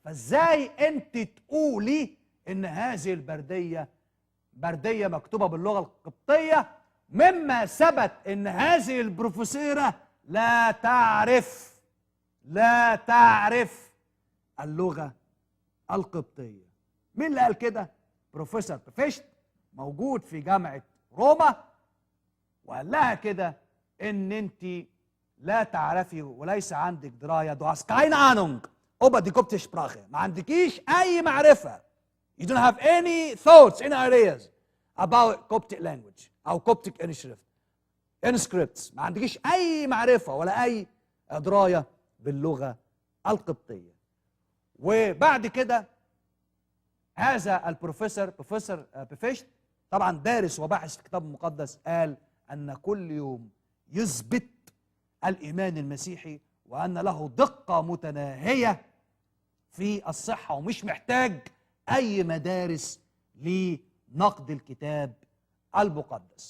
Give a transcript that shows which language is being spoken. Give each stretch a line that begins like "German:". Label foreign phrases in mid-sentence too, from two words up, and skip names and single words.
Arabic: فإزاي أنت تقولي إن هذه البردية بردية مكتوبة باللغة القبطية، مما ثبت ان هذه البروفيسورة لا تعرف اللغة القبطية. مين اللي قال كده؟ بروفيسور بفشت، موجود في جامعة روما، وقال لها كده ان انت لا تعرفي وليس عندك دراية،
German: du hast keine Ahnung über die koptische Sprache،
Arabic: ما عندكيش اي معرفة،
English: you don't have any thoughts, any ideas about Coptic language او Coptic inscripts،
Arabic: ما عندكيش اي معرفة ولا اي دراية باللغة القبطية. وبعد كده هذا البروفيسور بروفيسور بفشت طبعا دارس وباحث في الكتاب المقدس، قال ان كل يوم يثبت الايمان المسيحي وان له دقة متناهية في الصحة، ومش محتاج اي مدارس لنقد الكتاب المقدس.